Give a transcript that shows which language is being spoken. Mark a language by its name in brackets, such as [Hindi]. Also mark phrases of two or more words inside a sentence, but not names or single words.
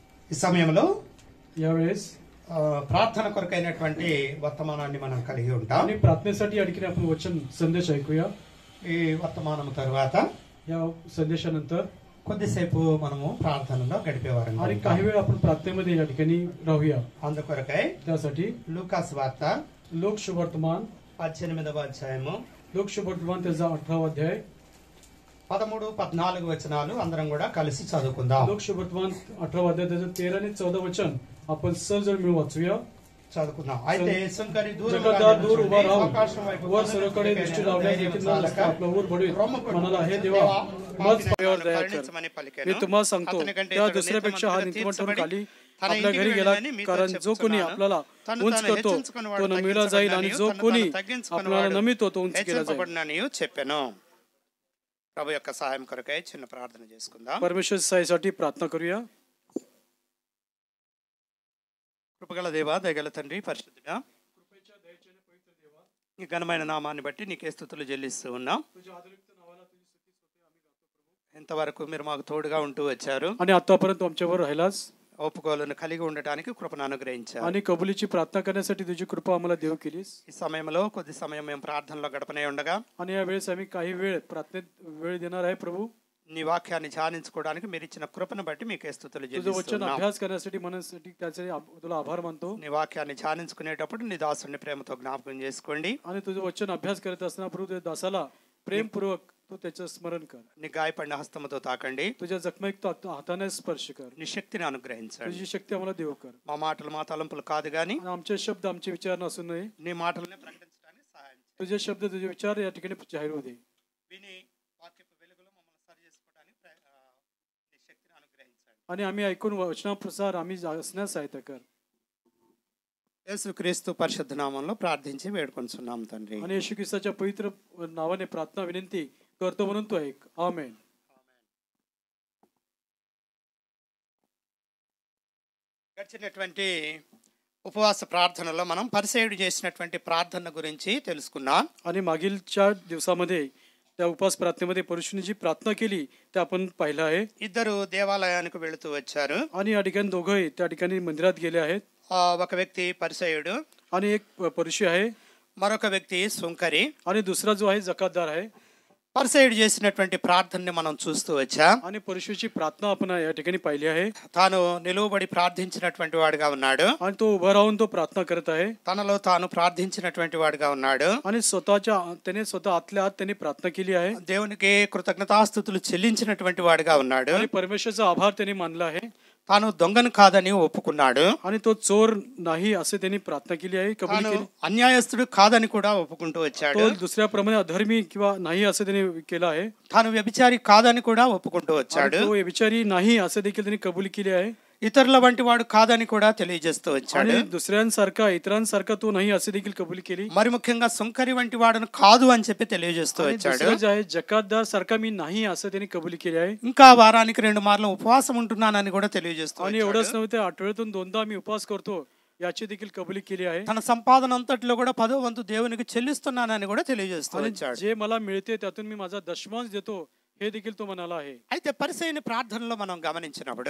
[Telugu] ఈ సమయంలో [Marathi] यावेळेस [Telugu] ప్రార్థన కొరకైనటువంటి వర్తమానాన్ని మనం కలిగి ఉంటాం. [Marathi] आणि प्रार्थनेसाठी आणखी आपण वचन संदेश ऐकूया. [Telugu] ఈ వర్తమానం తర్వాత [Marathi] या संदेशानंतर [Telugu] కొద్దిసేపు మనము ప్రార్థనలో గడిపేవారం. [Marathi] आणि काही वेळ आपण प्रार्थनेमध्ये या ठिकाणी राहूया. [Telugu] అందుకొరకై [Marathi] त्यासाठी [Telugu] లూకాసు వార్త [Marathi] लोक शुभवर्तमान [Telugu] 18వ అధ్యాయము [Marathi] लोक शुभवर्तमान त्याचा 18वा अध्याय [Telugu] 13, 14 వచనాలు అందరం కూడా కలిసి చదువుకుందాం. [Marathi] लोक शुभवर्तमान 18वा अध्याय त्याचं 13 आणि 14 वचन आपण सहज मिळून वाचूया. [Telugu] చదువుకుందాం. అయితే సుంకరి [Marathi] जगद्दार दूर उभा राहून वर सर्वकडे दृष्टी लावण्यास देखील न नसता आपला ऊर बढवीत म्हणाला, हे देवा माझ पायावर दया कर. मी तुम्हाला सांगतो त्या दुसऱ्यापेक्षा हा नीतिमान ठरून खाली आपल्या घरी गेला, कारण जो कोणी आपल्याला उंच करतो तो नमिला जाईल आणि जो कोणी आपल्याला नमितो तो उंच केला जाईल. [Telugu] చెప్పాను. ప్రభు యొక్క సహాయం కొరకై చిన్న ప్రార్థన చేసుకుందాం. [Marathi] परमेश्वर सहायसाठी प्रार्थना करूया. [Telugu] కృపగల దేవా, దయగల తండ్రి, పరిశుద్ధుడా, నీ ఘనమైన నామాన్ని బట్టి నీకే స్తుతులు చెల్లిస్తూ ఉన్నాం. ఎంతవరకు మీరు మాకు తోడుగా ఉంటూ వచ్చారు [Marathi] आणि आतापर्यंत आमच्यावर राहिलास [Telugu] ఒప్పుకోలను కలిగి ఉండటానికి కృపను అనుగ్రహించారు. [Marathi] आणि कबुलीची प्रार्थना करण्यासाठी तुझी कृपा आम्हाला देव केलीस. [Telugu] ఈ సమయంలో కొద్ది సమయం మేము ప్రార్థనలో గడపనే ఉండగా [Marathi] आणि या वेळेस आम्ही काही वेळ प्रार्थनेत वेळ देणार आहे. प्रभू [Telugu] నీ వాక్యాన్ని ధ్యానించుకోవడానికి మీరు ఇచ్చిన కృపను బట్టి మీకే స్తుతులు [Marathi] तुझं वचन [Telugu] చెల్లిస్తున్నాం. [Marathi] अभ्यास करण्यासाठी మనसाठी त्याचे तुला आभार मानतो. [Telugu] నీ వాక్యాన్ని ధ్యానించుకునేటప్పుడు నీ దాసుని ప్రేమతో జ్ఞాపకం చేసుకోండి. [Marathi] आणि तुझं वचन अभ्यास करत असताना प्रभू तुझ्या दासाला प्रेमपूर्वक तू त्याचं स्मरण कर. [Telugu] నీ గాయపడిన హస్తముతో తాకండి. [Marathi] तुझ्या जखमेक हाताने स्पर्श कर. [Telugu] నీ శక్తిని అనుగ్రహించండి. [Marathi] तुझी शक्ती आम्हाला देव कर. [Telugu] మా మాటలు మా తలంపులు కాదు గాని [Marathi] आणि आमचे शब्द आमचे विचार नसून नये, [Telugu] నీ మాటలనే ప్రకటించడానికి సహాయం చేయండి. [Marathi] तुझे शब्द तुझे विचार या ठिकाणी जाहीर होऊ दे. [Telugu] విని వాక్యపు వెలుగులో మమ్మల్ని సరి చేసుకోవడానికి నీ శక్తిని అనుగ్రహించండి. [Marathi] आणि आम्ही ऐकून वचनाप्रसार आम्ही असण्यास सहायता कर. [Telugu] యేసుక్రీస్తు పరిశుద్ధ నామంలో ప్రార్థించి వేడుకొంచున్నాం తండ్రి. [Marathi] आणि येशू ख्रिस्ताच्या पवित्र नावाने प्रार्थना विनंती करतो म्हणून तो ऐक. आमेन. [Telugu] గడిచినటువంటి ఉపవాస ప్రార్థనలో మనం పరిసయ్యుడు చేసినటువంటి ప్రార్థన గురించి తెలుసుకున్నాం. [Marathi] आणि मागीलच्या दिवसामध्ये त्या उपवास प्रार्थनेमध्ये पुरुषांनी जी प्रार्थना केली ते आपण पाहिलं आहे. [Telugu] ఇద్దరు దేవాలయానికి వెళుతూ వచ్చారు. [Marathi] आणि या ठिकाणी दोघंही त्या ठिकाणी मंदिरात गेले आहेत. [Telugu] ఒక వ్యక్తి పరిసయ్యుడు [Marathi] आणि एक परुषी आहे [Telugu] మరొక వ్యక్తి సుంకరి. [Marathi] आणि दुसरा जो आहे जकातदार आहे. [Telugu] పరిసయ్యుడు చేసినటువంటి ప్రార్థనని మనం చూస్తూ వచ్చాం. [Marathi] आणि परुषीची प्रार्थना आपण या ठिकाणी पाहिली आहे. [Telugu] తాను నిలువబడి ప్రార్థించినటువంటి వాడుగా ఉన్నాడు. [Marathi] आणि तो उभा राहून तो प्रार्थना करत आहे. [Telugu] తనలో తాను ప్రార్థించినటువంటి వాడుగా ఉన్నాడు. [Marathi] आणि त्याने स्वतः आतल्या आत त्यांनी प्रार्थना केली आहे. [Telugu] దేవునికి కృతజ్ఞతాస్తుతులు చెల్లించినటువంటి వాడుగా ఉన్నాడు. [Marathi] आणि परमेश्वराचा आभार त्यांनी मानला आहे. [Telugu] తాను దొంగను కాదని ఒప్పుకున్నాడు. [Marathi] आणि तो चोर नाही असे त्यांनी प्रार्थना केली आहे, कबूल [Telugu] తాను [Marathi] केली. [Telugu] అన్యాయస్తుడు కాదని కూడా ఒప్పుకుంటూ వచ్చాడు. [Marathi] तो दुसऱ्याप्रमाणे अधर्मी किंवा नाही असं त्यांनी केलं आहे. [Telugu] తాను వ్యభిచారి కాదని కూడా ఒప్పుకుంటూ [Marathi] आणि [Telugu] వచ్చాడు. [Marathi] तो विचारी नाही असं देखील त्यांनी कबूल केले आहे. [Telugu] ఇతరుల వంటి వాడు కాదని కూడా తెలియజేస్తూ వచ్చాడు. [Marathi] आणि दुसऱ्यांसारखा इतरांसारखा तो नाही असे देखील कबूल केली. [Telugu] మరి ముఖ్యంగా సుంకరి వంటి వాడును కాదు అని చెప్పి తెలియజేస్తూ [Marathi] आणि [Telugu] వచ్చాడు. [Marathi] दुसरं जे आहे जकातदार सारखा मी नाही असं त्यांनी कबूल केले आहे. [Telugu] ఇంకా వారానికి 2 మార్లు ఉపవాసం ఉంటున్నానని కూడా తెలియజేస్తూ [Marathi] आणि [Telugu] వచ్చాడు. [Marathi] एवढंच नव्हे, आठवड्यातून 2दा मी उपवास करतो याची देखील कबुली केली आहे. [Telugu] తన సంపాదన అంతట్లో కూడా 10వ వంతు దేవునికి చెల్లిస్తున్నానని కూడా తెలియజేస్తూ [Marathi] आणि [Telugu] వచ్చాడు. [Marathi] जे मला मिळते त्यातून मी माझा दशमांश देतो हे देखील तो म्हणाला आहे. [Telugu] అయితే పరిసయ్యుని ప్రార్థనలో మనం గమనించినప్పుడు